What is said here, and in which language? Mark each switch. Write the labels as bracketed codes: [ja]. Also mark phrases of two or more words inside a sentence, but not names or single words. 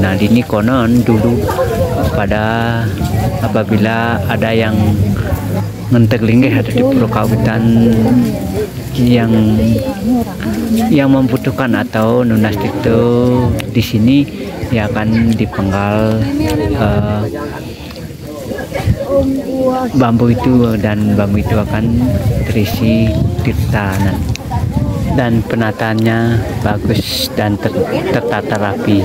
[id] Nah, ini konon dulu pada apabila ada yang [ban] ngentek linggih [id] ada di Pura Kawitan yang membutuhkan atau nunas itu di sini, ya akan dipenggal bambu itu, dan bambu itu akan terisi tirta, dan penataannya bagus dan tertata rapi.